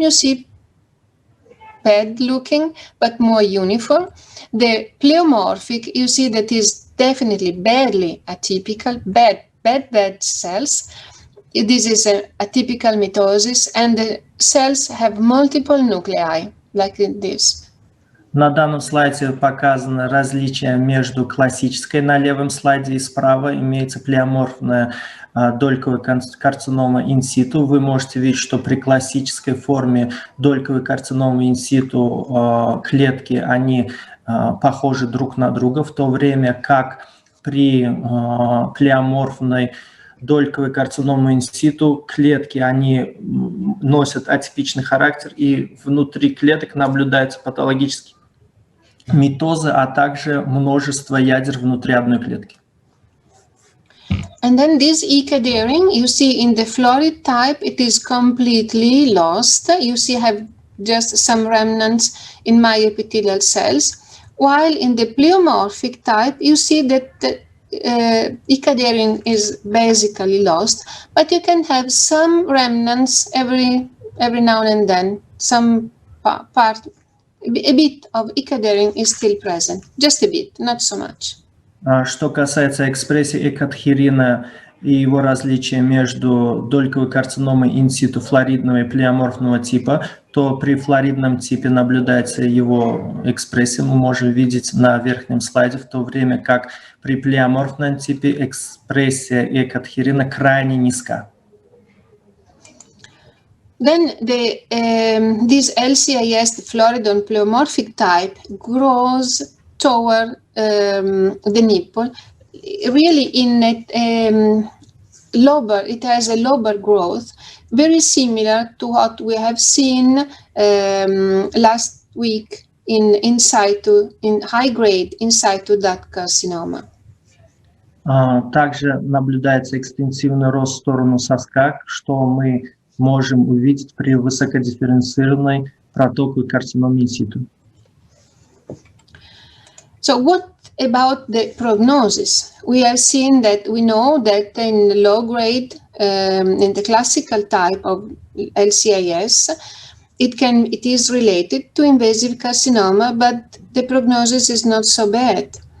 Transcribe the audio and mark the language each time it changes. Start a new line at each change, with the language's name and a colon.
English: You see bad looking, but more uniform. The pleomorphic, you see that is definitely badly atypical, bad cells. This is a atypical mitosis, and the cells have multiple nuclei, like this.
Russian: На данном слайде показано различие между классической на левом слайде и справа имеется плеоморфная дольковая карцинома инситу. Вы можете видеть, что при классической форме дольковой карциномы инситу клетки, они похожи друг на друга, в то время как при плеоморфной дольковой карциномы инситу клетки, они носят атипичный характер, и внутри клеток наблюдаются патологические митозы, а также множество ядер внутри одной клетки.
English: And then this e-cadering, you see in the florid type, it is completely lost. You see have just some remnants in myoepithelial cells, while in the pleomorphic type, you see that the e-cadering is basically lost, but you can have some remnants every now and then, some part a bit of икодерин is still present, just a bit, not so much.
Russian: Что касается экспрессии экадхерина и его различия между дольковой карциномой инситу флоридного и плеоморфного типа, то при флоридном типе наблюдается его экспрессия, мы можем видеть на верхнем слайде, в то время как при плеоморфном типе экспрессия экадхерина крайне низка.
English: Then this LCIS, the Floridon pleomorphic type, grows toward the nipple, really in a lobar. It has a lobar growth, very similar to what we have seen last week in situ, in high grade in situ duct carcinoma.
Russian: Также наблюдается экстенсивный рост в сторону соска, что мы можем увидеть при высокодифференцированной протоковой карциноме инситу.
English: So what about the prognosis? We have seen that we know that in low grade, in the classical type of LCIS, it is related to invasive carcinoma, but the prognosis is not so bad.